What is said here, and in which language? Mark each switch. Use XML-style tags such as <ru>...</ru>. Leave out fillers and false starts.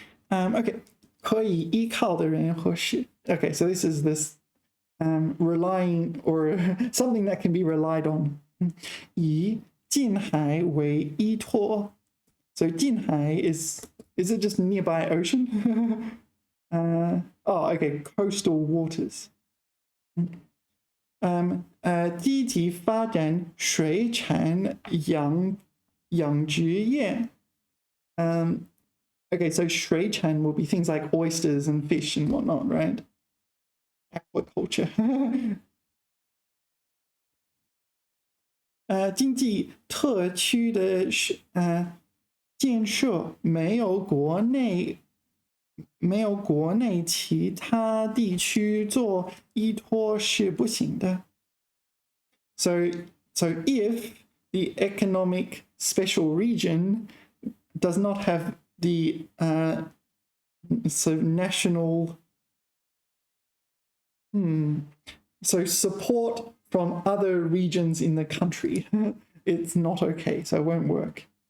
<zh>Okay, 可以依靠的人和事.</zh> <en>Okay, so this is this relying, or something that can be relied on.</en> <zh>以近海为依托.</zh> <en>So 近海 is it just nearby ocean? Okay, coastal waters.</en> <zh>积极发展水产养殖业.</zh> <en>Okay, so 水产 will be things like oysters and fish and whatnot, right? Aquaculture.</en> <zh>经济特区的建设没有国内其他地区做依托是不行的.</zh> <en>So if the economic special region does not have the national so support from other regions in the country, it's not okay, so it won't work.</en>